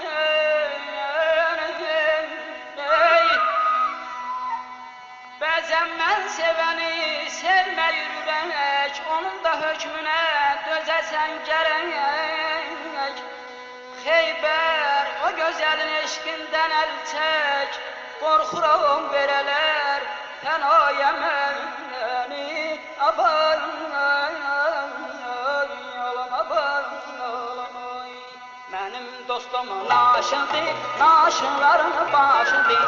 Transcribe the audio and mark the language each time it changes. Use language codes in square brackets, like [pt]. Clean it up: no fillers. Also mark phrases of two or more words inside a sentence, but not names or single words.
[tr] Bazen ben seveni sevme yürürek, onun da hükmüne dözesen gerek. [az] Xeybər o gözəlin eşqindən əl çək, qorxuram verələr fənaya məni. Aman mənim dostum naşındır, naşınların başıdır.